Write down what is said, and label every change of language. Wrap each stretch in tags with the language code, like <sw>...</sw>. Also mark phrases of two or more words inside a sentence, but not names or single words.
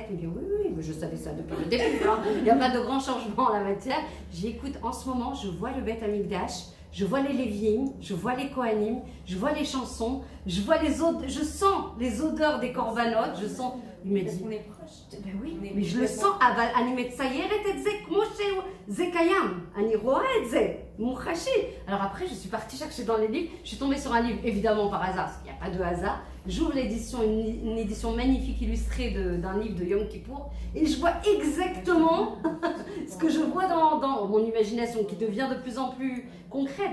<fr>Il me dit, oui, mais je savais ça depuis le début, hein. Il n'y a pas de grand changement en la matière. J'ai dit, écoute, en ce moment, je vois le Beth Amikdash, je vois les Lévi'im, je vois les Kohanim, je vois les chansons, je sens les odeurs des corbanotes, je sens... Il me dit, Ben oui, mais je le sens.</fr> <he>אני מציירת את זה כמו שזה קיים. אני רואה את זה. מוחשי.</he> <fr>Alors après, je suis partie chercher dans les livres. Je suis tombée sur un livre, évidemment par hasard, parce qu'il n'y a pas de hasard. J'ouvre l'édition, une édition magnifique illustrée d'un livre de Yom Kippour. Et je vois exactement ce que je vois dans mon imagination qui devient de plus en plus concrète.</fr>